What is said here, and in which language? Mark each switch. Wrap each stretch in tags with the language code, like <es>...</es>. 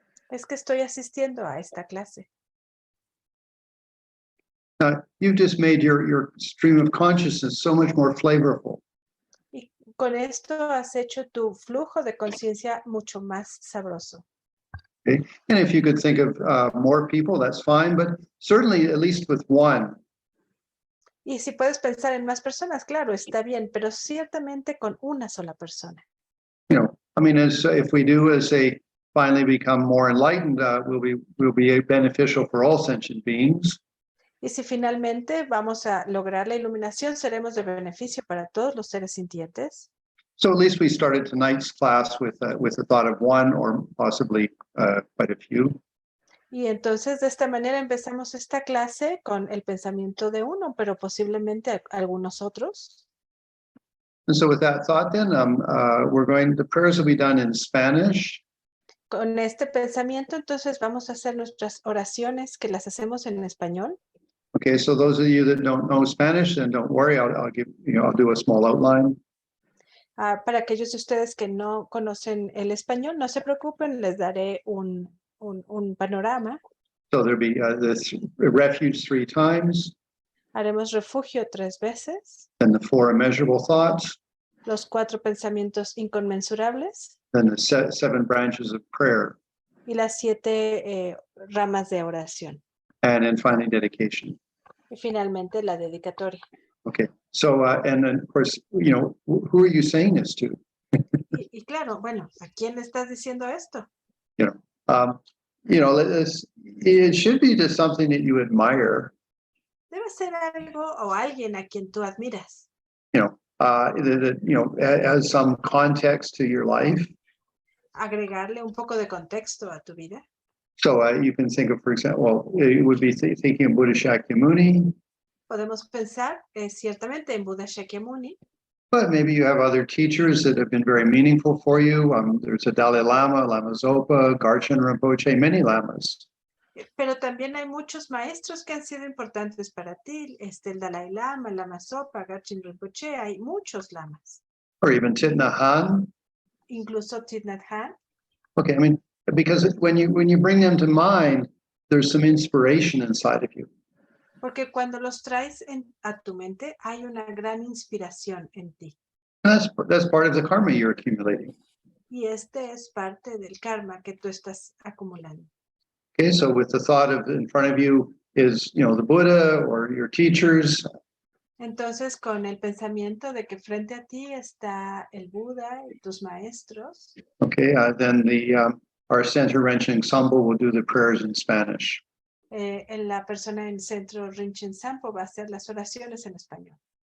<es>es que estoy asistiendo a esta clase.</es> <en>You've just made your stream of consciousness so much more flavorful.</en> <es>Y con esto has hecho tu flujo de conciencia mucho más sabroso.</es> <en>Okay? And if you could think of more people, that's fine, but certainly at least with one.</en> <es>Y si puedes pensar en más personas, claro, está bien, pero ciertamente con una sola persona.</es> <en>I mean, if we do, as they finally become more enlightened, we'll be beneficial for all sentient beings.</en> <es>Y si finalmente vamos a lograr la iluminación, seremos de beneficio para todos los seres sintientes.</es> <en>So at least we started tonight's class with the thought of one or possibly quite a few.</en> <es>Y entonces de esta manera empezamos esta clase con el pensamiento de uno, pero posiblemente algunos otros.</es> <en>And so with that thought, then the prayers will be done in Spanish.</en> <es>Con este pensamiento, entonces vamos a hacer nuestras oraciones que las hacemos en español.</es> <en>Okay, so those of you that don't know Spanish, then don't worry. I'll do a small outline.</en> <es>Para aquellos de ustedes que no conocen el español, no se preocupen, les daré un panorama.</es> <en>So there'll be this refuge 3 times.</en> <es>Haremos refugio 3 veces.</es> <en>Then the 4 immeasurable thoughts.</en> <es>Los 4 pensamientos inconmensurables.</es> <en>Then the 7 branches of prayer.</en> <es>Y las 7 ramas de oración.</es> <en>And then finally dedication.</en> <es>Y finalmente la dedicatoria.</es> <en>Okay, so and then of course, who are you saying this to?</en> <es>Y claro, bueno, ¿a quién le estás diciendo esto?</es> <en>It should be just something that you admire.</en> <es>Debe ser algo o alguien a quien tú admiras.</es> <en>That has some context to your life.</en> <es>Agregarle un poco de contexto a tu vida.</es> <en>So you can think of, for example, it would be thinking of Buddha Shakyamuni.</en> <es>Podemos pensar ciertamente en Buda Shakyamuni.</es> <en>But maybe you have other teachers that have been very meaningful for you. There's a Dalai Lama, Lama Zopa, Garchen Rinpoche, many lamas.</en> <es>Pero también hay muchos maestros que han sido importantes para ti. El Dalai Lama, Lama Zopa, Garchen Rinpoche, hay muchos lamas.</es> <en>Or even Thich Nhat Hanh.</en> <es>Incluso Thich Nhat Hanh.</es> <en>Okay, I mean, because when you bring them to mind, there's some inspiration inside of you.</en> <es>Porque cuando los traes a tu mente, hay una gran inspiración en ti.</es> <en>That's part of the karma you're accumulating.</en> <es>Y este es parte del karma que tú estás acumulando.</es> <en>Okay, so with the thought of in front of you is, the Buddha or your teachers.</en> <es>Entonces, con el pensamiento de que frente a ti está el Buda y tus maestros.</es> <en>Okay, then our center Rinchen Sampo will do the prayers in Spanish.</en> <es>En la persona en centro Rinchen Sampo va a hacer las oraciones en español.</es>